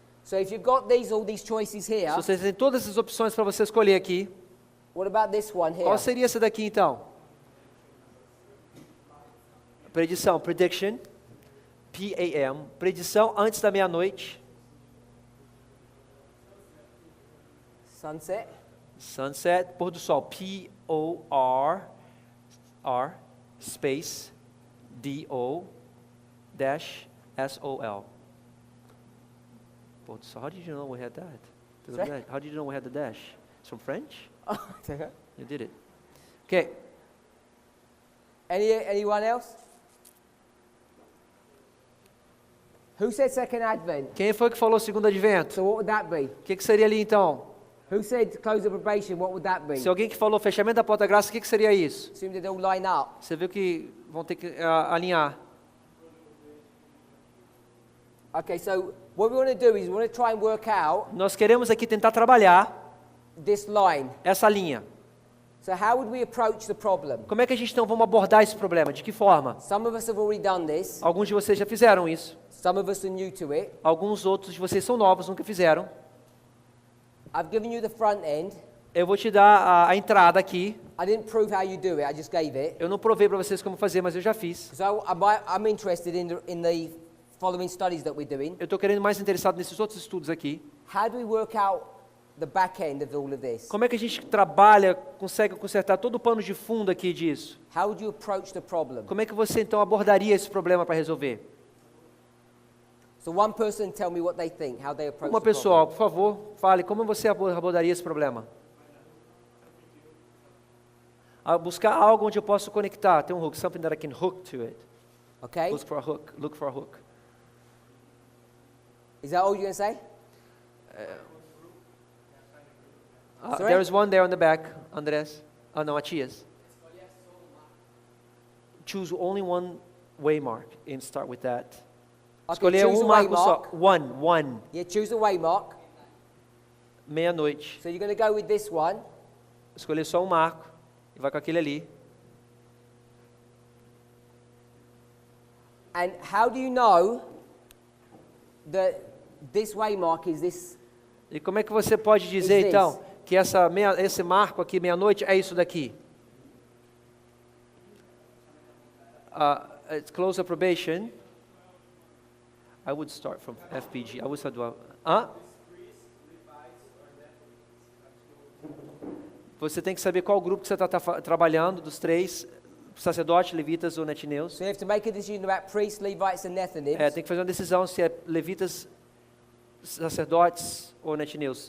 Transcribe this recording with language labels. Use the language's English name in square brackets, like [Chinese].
[English] So if you've got all these choices here, [Portuguese] Se você tem todas essas opções para você escolher aqui, [English] what about this one here? [Portuguese] qual seria essa daqui então? Predição, prediction, PAM, predição antes da meia-noite, [English] Sunset. [Portuguese] sunset, pôr do sol, POR, space, DO, dash, SOL. Pôr do sol, [English] how did you know we had that? Sorry? How did you know we had the dash? It's from French? Oh, You did it. Okay. anyone else? Who said second advent? [Portuguese] Quem foi que falou segundo advento? [English] So what would that be? [Portuguese] O que seria ali então? [English] Who said close of probation? What would that be? [Portuguese] Se alguém que falou fechamento da porta da graça, o que seria isso? [English] Assume that they all line up. [Portuguese] Você viu que vão ter que alinhar. [English] Okay, so what we want to do is we want to try and work out [Portuguese] Nós queremos aqui tentar trabalhar [English] this line. [Portuguese] essa linha. [English] So how would we approach the problem? [Portuguese] Como é que a gente então vamos abordar esse problema? De que forma? [English] Some of us have already done this. [Portuguese] Alguns de vocês já fizeram isso. [English] Some of us are new to it. [Portuguese] Alguns outros de vocês são novos, nunca fizeram. [English] I've given you the front end. [Portuguese] Eu vou te dar a entrada aqui. [English] I didn't prove how you do it. I just gave it. [Portuguese] Eu não provei para vocês como fazer, mas eu já fiz. [English] Because I'm interested in the following studies that we're doing. [Portuguese] Eu estou querendo mais interessado nesses outros estudos aqui. [English] How do we work out the back end of all of this? [Portuguese] Como é que a gente trabalha, consegue consertar todo o pano de fundo aqui disso? [English] How would you approach the problem? [Portuguese] Como é que você então abordaria esse problema para resolver? [English] So one person tell me what they think, how they approach [Portuguese] Uma [English] the problem. [Portuguese] pessoa, por favor, fale como você abordaria esse problema. Buscar algo onde eu posso conectar. Tem um hook, [English] something that I can hook to it. Okay? Look for a hook. Look for a hook. Is that all you're going to say? Sorry? There's one there on the back, Andrés. Oh no, Matias. Choose only one waymark and start with that. Okay, [Portuguese] Escolher [English] choose a [Portuguese] marco só. [English] waymark. One. Yeah, choose a waymark. [Portuguese] Meia-noite. [English] So you're going to go with this one. [Portuguese] Escolher só um marco e vai com aquele ali. [English] And how do you know that this waymark is this? [Portuguese] E como é que você pode dizer [English] Is this? [Portuguese] então que esse marco aqui, meia-noite, é isso daqui? [English] It's close a probation. I would start from FPG. I would start do [Portuguese] Você tem que saber qual grupo que você está trabalhando, dos três. sacerdotes, levitas ou netineus. [English] So you have to make a decision about priests, Levites, and Nethinims. [Portuguese] Tem que fazer uma decisão se é levitas, sacerdotes ou netineus.